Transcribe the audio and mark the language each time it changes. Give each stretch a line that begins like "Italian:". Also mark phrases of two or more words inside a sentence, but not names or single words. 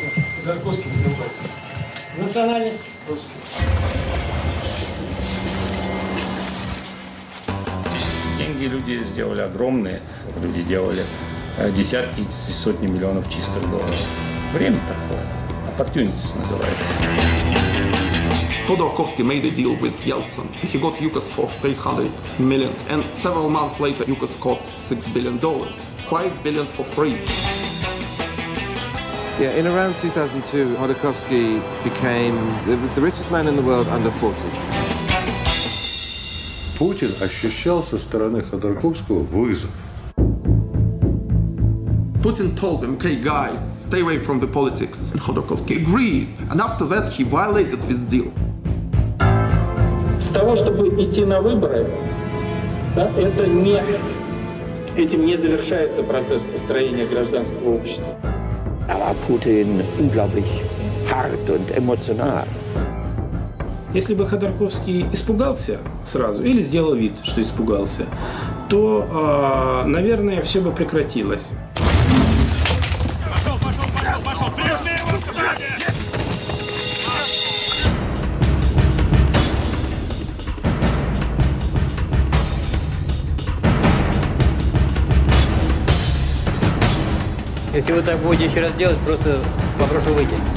Russian: Ходорковский, национальность. Русский. Деньги люди сделали огромные, люди делали десятки и сотни миллионов чистых долларов. Время такое. Opportunities называется.
English: Khodorkovsky made a deal with Yeltsin. He got Yukos for 300 millions, and several months later, Yukos cost $6 billion. $5 billion for free. Yeah, in around 2002, Khodorkovsky became the richest man in the world under 40.
Russian: Путин ощущал со стороны Ходорковского вызов.
English: Putin told them, okay, guys, stay away from the politics. And Khodorkovsky agreed. And after that, he violated this deal.
Russian: С того, чтобы идти на выборы, да, это не... Этим не завершается процесс построения гражданского общества.
German: war Putin unglaublich hart und emotional.
Russian: Если бы Ходорковский испугался сразу или сделал вид, что испугался, то, наверное, все бы прекратилось. Пошел! Пришли его к сзади! Если вы так будете еще раз делать, просто попрошу выйти.